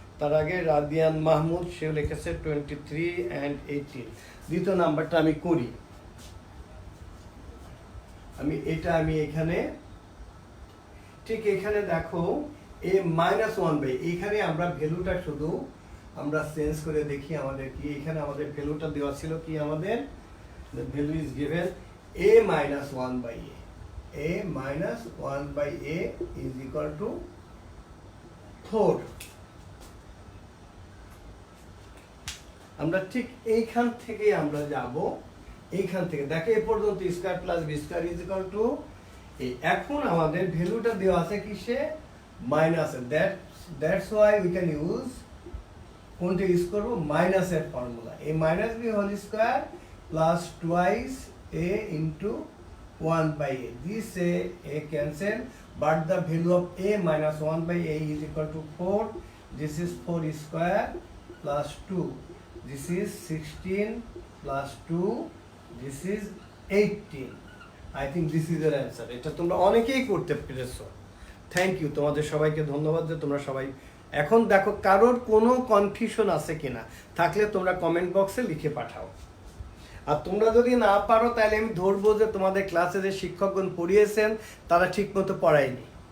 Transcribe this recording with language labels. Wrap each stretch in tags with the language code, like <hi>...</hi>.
<bn>তার আগে রাদিয়ান মাহমুদ, সে লিখেছে 23 and 18। দ্বিতীয় নাম্বারটা আমি করি। আমি এখানে ঠিক এখানে দেখো a minus 1 by, এখানে আমরা ভ্যালুটা শুধু আমরা চেঞ্জ করে দেখি আমাদের কি। এখানে আমাদের ভ্যালুটা দেওয়া ছিল কি, আমাদের</bn> <en>the value is given a minus 1 by a. a minus 1 by a is equal to 4.</en> <bn>আমরা ঠিক এইখান থেকে আমরা যাব, এইখান থেকে দেখো এ পর্যন্ত square plus B square is equal to a। এখন আমাদের ভ্যালুটা দেওয়া আছে কিসে, মাইনাসে।</bn> <en>that's why we can use,</en> <bn>কোনটা ইউজ করব, মাইনাসের formula.</bn> <en>a minus B whole square plus twice a into 1 by a. This a cancel, but the value of a minus 1 by a is equal to 4. This is 4 square plus 2. This is 16 plus 2. This is 18. I think this is your answer.</en> <bn>এটা তোমরা অনেকেই করতে পেরেছো। Thank you, তোমাদের সবাইকে ধন্যবাদ যে তোমরা সবাই। এখন দেখো কারোর কোনো কনফিউশন আছে কিনা, থাকলে তোমরা কমেন্ট বক্সে লিখে পাঠাও। আর তোমরা যদি না পারো তাহলে আমি ধরবো যে তোমাদের ক্লাসে যে শিক্ষকগণ পড়িয়েছেন তারা ঠিক মতো পড়ায়নি।</bn>